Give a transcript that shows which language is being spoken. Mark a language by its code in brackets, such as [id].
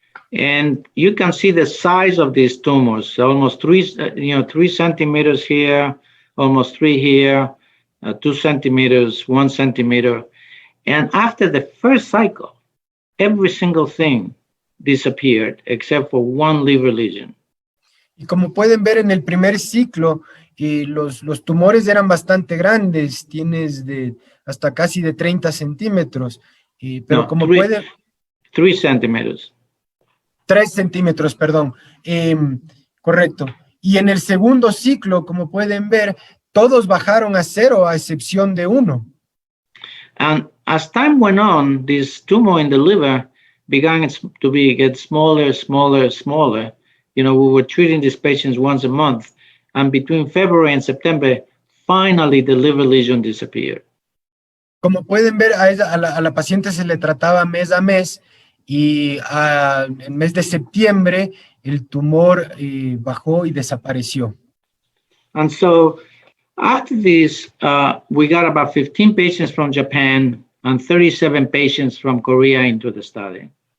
[en] And you can see the size of these tumors, almost 3 centimeters here, almost 3 here, 2 centimeters, 1 centimeter. And after the first cycle, every single thing disappeared except for 1 liver lesion. [es] Y como pueden ver en el primer ciclo, los tumores eran bastante grandes, tienes hasta casi de 30 centímetros, pero no, como pueden... 3 centímetros. 3 centímetros, perdón, correcto. Y en el segundo ciclo, como pueden ver, todos bajaron a 0 a excepción de 1. [en] And as time went on, this tumor in the liver began to get smaller, smaller, smaller. We were treating these patients once a month, and between February and September, finally the liver lesion disappeared. [es] Como pueden ver, a la paciente se le trataba mes a mes, y en el mes de septiembre el tumor bajó y desapareció. [en] And so after this, we got about 15 patients from Japan and 37 patients from Korea into the study.